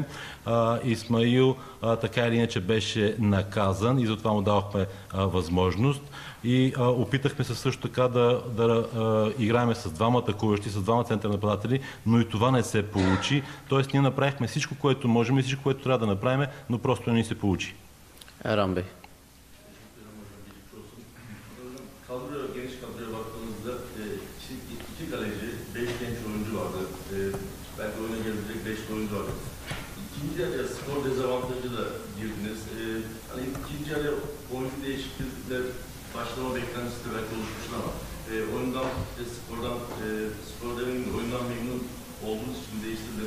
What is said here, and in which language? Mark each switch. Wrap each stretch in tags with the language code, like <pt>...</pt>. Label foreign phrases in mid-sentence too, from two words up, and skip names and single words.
<bg>Исмаил така или иначе беше наказан и затова му давахме възможност. И опитахме се също така да играем с двама атакуващи, с двама център нападатели, но и това не се получи. Тоест ние направихме всичко, което можем и всичко, което трябва да направим, но просто не ни се получи.</bg> <tr>Erhan Bey. Kadroya, geniş kadroya baktığımızda iki kaleci, 5 genç oyuncu vardı. Belki oyuna gelebilecek 5 oyuncu vardı. İkinci yarıya skor dezavantajı da girdiniz. Hani ikinci yarıya oyuncu değişiklikler başlama beklentisi de belki oluşmuştu ama oyundan, skor demeyin, oyundan memnun olduğunuz için değiştirdiniz.</tr>